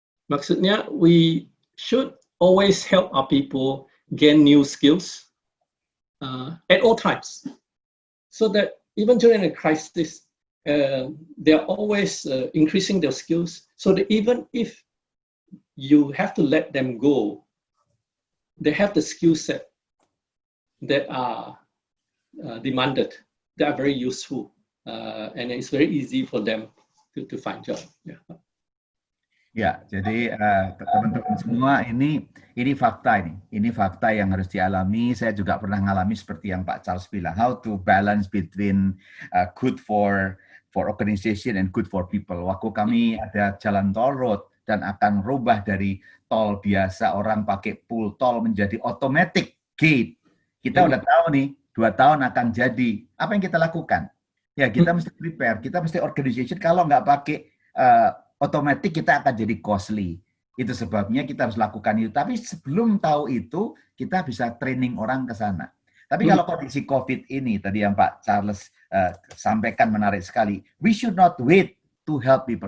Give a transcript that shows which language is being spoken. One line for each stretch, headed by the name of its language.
English: Maksudnya, we should always help our people gain new skills at all times, so that even during a crisis, they're always increasing their skills, so that even if you have to let them go, they have the skill set that are demanded, that are very useful, and it's very easy for them to find job. Yeah.
Indonesian: Ya, jadi teman-teman semua ini fakta ini fakta yang harus dialami. Saya juga pernah mengalami seperti yang Pak Charles bilang,
English: how to balance between good for organization and good for people.
Indonesian: Waktu kami ada jalan tol road dan akan rubah dari tol biasa orang pakai pull tol menjadi automatic gate. Kita udah tahu nih 2 tahun akan jadi. Apa yang kita lakukan? Ya kita mesti prepare, kita mesti organization. Kalau nggak pakai otomatis kita akan jadi costly. Itu sebabnya kita harus lakukan itu. Tapi sebelum tahu itu, kita bisa training orang ke sana. Tapi kalau kondisi COVID ini, tadi yang Pak Charles sampaikan menarik sekali.
English: We should not wait to help people.